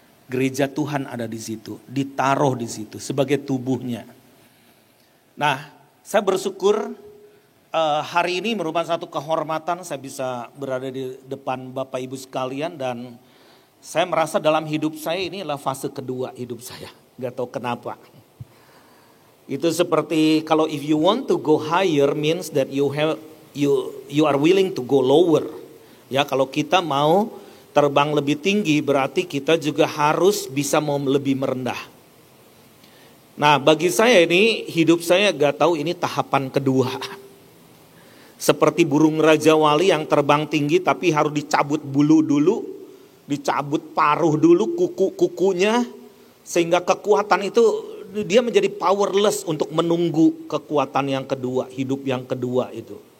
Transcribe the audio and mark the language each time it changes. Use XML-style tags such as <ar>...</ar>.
<id>Gereja Tuhan ada di situ, ditaruh di situ sebagai tubuhnya. Nah, saya bersyukur hari ini merupakan satu kehormatan saya bisa berada di depan Bapak Ibu sekalian dan saya merasa dalam hidup saya ini adalah fase kedua hidup saya. Gak tahu kenapa. Itu seperti kalau</id> <en>if you want to go higher means that you are willing to go lower.</en> <id>Ya, kalau kita mau terbang lebih tinggi berarti kita juga harus bisa mau lebih merendah. Nah, bagi saya ini hidup saya gak tahu ini tahapan kedua. Seperti burung Raja Wali yang terbang tinggi tapi harus dicabut bulu dulu, dicabut paruh dulu kuku-kukunya sehingga kekuatan itu dia menjadi powerless untuk menunggu kekuatan yang kedua, hidup yang kedua itu.</id>